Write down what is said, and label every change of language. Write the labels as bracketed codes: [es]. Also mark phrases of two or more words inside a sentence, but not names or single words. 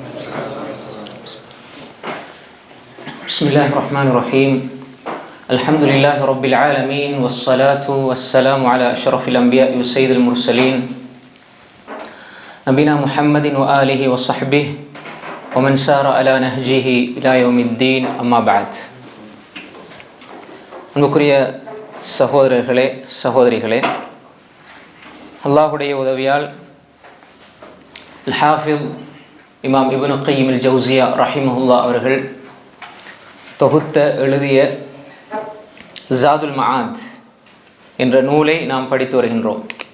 [ar] بسم الله الرحمن الرحيم. الحمد لله رب العالمين والصلاة والسلام على أشرف الأنبياء والسيد المرسلين نبينا محمد وآله وصحبه ومن سار على نهجه إلى يوم الدين أما بعد. [ta] அன்புக்குரிய சகோதரர்களே சகோதரிகளே, அல்லாஹுடைய உதவியால் ஹாஃபிஸ் இமாம் இப்னு கய்யிம் அல் ஜௌஸியா ரஹிமஹுல்லா அவர்கள் தொகுத்த எழுதிய ஸாதுல் மஆத் என்ற நூலை நாம் படித்து வருகின்றோம்.